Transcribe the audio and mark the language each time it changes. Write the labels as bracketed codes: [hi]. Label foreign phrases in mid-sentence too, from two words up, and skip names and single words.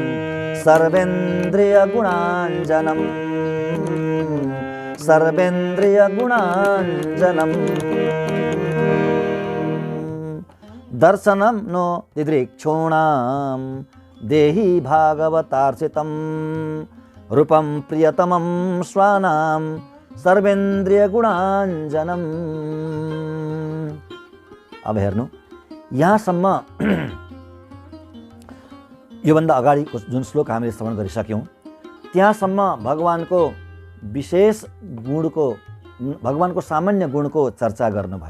[sa] सर्वेन्द्रियगुणाञ्जनम् दर्शनं नो दिदृक्षूणां देहि भागवतार्चितं रूपं प्रियतमं स्वानां सर्वेन्द्रियगुणाञ्जनम्। [ne] अब हेर्नु, यहाँसम्म योभन्दा अगाडिको जुन श्लोक हामीले श्रवण गरिसक्यौँ त्यहाँसम्म भगवानको विशेष गुणको, भगवानको सामान्य गुणको चर्चा गर्नुभयो।